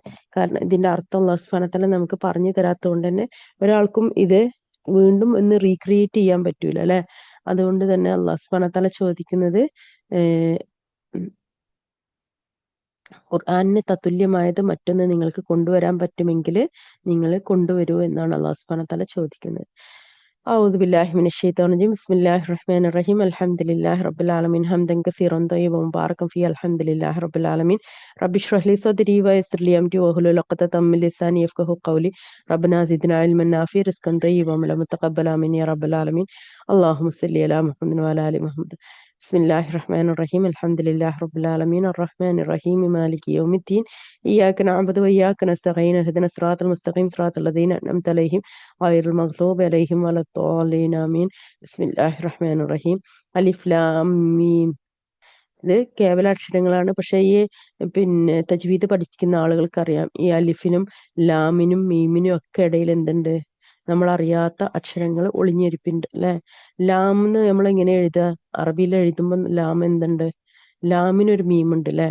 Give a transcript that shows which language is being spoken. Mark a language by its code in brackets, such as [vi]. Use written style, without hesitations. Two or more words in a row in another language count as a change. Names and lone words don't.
[ml] കാരണം ഇതിന്റെ അർത്ഥം [ar] الله سبحانه وتعالى [ml] നമുക്ക് പറഞ്ഞു തരാത്തത് കൊണ്ട് തന്നെ ഒരാൾക്കും ഇത് വീണ്ടും ഒന്ന് റീക്രിയേറ്റ് ചെയ്യാൻ പറ്റൂല അല്ലെ. അതുകൊണ്ട് തന്നെ [ar] الله سبحانه وتعالى [ml] ചോദിക്കുന്നത് ഖുർആനിന് തത്തുല്യമായത് മറ്റൊന്ന് നിങ്ങൾക്ക് കൊണ്ടുവരാൻ പറ്റുമെങ്കിൽ നിങ്ങൾ കൊണ്ടുവരൂ എന്നാണ് [ar] الله سبحانه وتعالى [ml] ചോദിക്കുന്നത്. [ar] أعوذ بالله من الشيطان الرجيم بسم الله الرحمن الرحيم الحمد لله رب العالمين حمدا كثيرا طيبا مباركا فيه الحمد لله رب العالمين رب اشرح لي صدري ويسر لي أمري واحلل عقدة من لساني يفقهوا قولي ربنا زدنا علما نافعا رزقا طيبا ولما تقبل آمين يا رب العالمين اللهم صل على محمد وعلى آل محمد بسم الله الرحمن الرحيم الحمد لله رب العالمين الرحمن الرحيم مالك يوم الدين إياك نعبد وإياك نستعين اهدنا الصراط المستقيم صراط الذين أنعمت عليهم غير المغضوب عليهم ولا الضالين آمين بسم الله الرحمن الرحيم ألف لام ميم [ml] ഇത് കേവല അക്ഷരങ്ങളാണ്. പക്ഷേ ഈ തജ്വീദ് പഠിക്കുന്ന ആളുകൾക്കറിയാം ഈ അലിഫിനും ലാമിനും മീമിനും ഒക്കെ ഇടയിൽ എന്തുണ്ട്, നമ്മളറിയാത്ത അക്ഷരങ്ങൾ ഒളിഞ്ഞിരിപ്പുണ്ട് അല്ലെ. ലാം എന്ന് നമ്മൾ എങ്ങനെ എഴുതുക? അറബിയിൽ എഴുതുമ്പോൾ ലാം എന്തുണ്ട്, ലാമിനൊരു മീമുണ്ട് അല്ലെ.